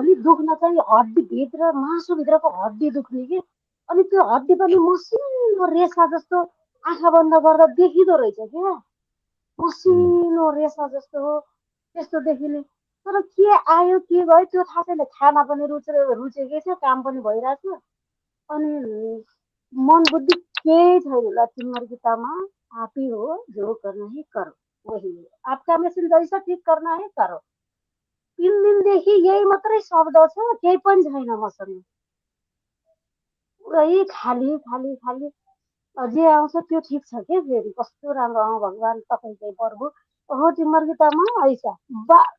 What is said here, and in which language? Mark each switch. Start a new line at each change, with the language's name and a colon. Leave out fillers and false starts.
Nepali: हो नि, दुख्न चाहिँ हड्डी भित्र, मासुभित्रको हड्डी दुख्ने कि। अनि त्यो हड्डी पनि मसिनो रेसा जस्तो, आँखा बन्द गर्दा देखिँदो रहेछ क्या, हम्म। मसिनो रेसा जस्तो हो, त्यस्तो देखिने। तर के आयो के गयो त्यो थाहा छैन। खाना पनि रुचेकै छ, काम पनि भइरहेछ। अनि मन बुद्धि केही छैन। लक्ष्मी गीतामा
Hindi: आप ही हो, जो करना है करो, वही है आपका मशीन, जैसा ठीक करना है करो।
Nepali: 3 दिनदेखि यही मात्रै शब्द छ, केही पनि छैन मसँग। पुरै खाली खाली खाली। जे आउँछ त्यो ठिक छ के, फेरि कस्तो राम्रो। भगवान् तपाईँकै प्रभु हो तिम्रो गीतामा ऐसा बा।